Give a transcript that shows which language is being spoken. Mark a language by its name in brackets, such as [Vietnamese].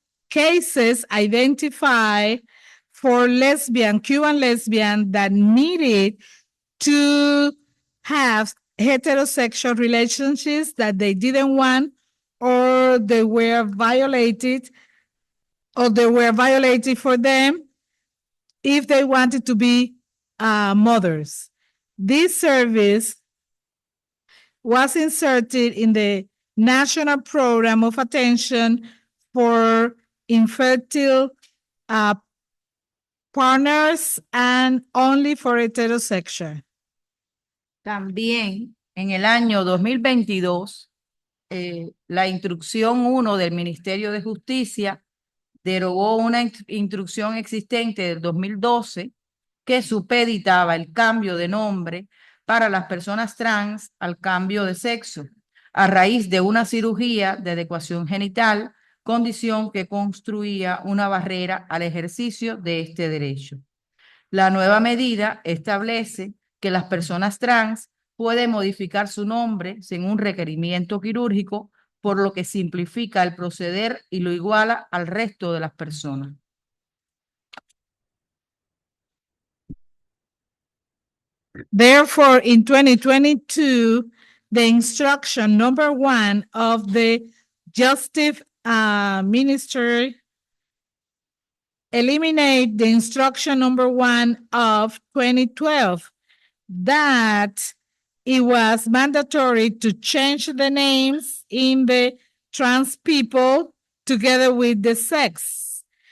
[English] cases identified for Cuban lesbian that needed to have heterosexual relationships that they didn't want, or they were violated for them if they wanted to be mothers. This service was inserted in the National Program of Attention for Infertile Partners and only for heterosexual. [Spanish] También en el año 2022, la instrucción 1 del Ministerio de Justicia derogó una instrucción existente del 2012 que supeditaba el cambio de nombre para las personas trans al cambio de sexo a raíz de una cirugía de adecuación genital, condición que construía una barrera al ejercicio de este derecho. La nueva medida establece que las personas trans pueden modificar su nombre sin un requerimiento quirúrgico, por lo que simplifica el proceder y lo iguala al resto de las personas. [English] Therefore, in 2022, the instruction number 1 of the Justice Ministry eliminate the instruction number 1 of 2012 that it was mandatory to change the names in the trans people together with the sex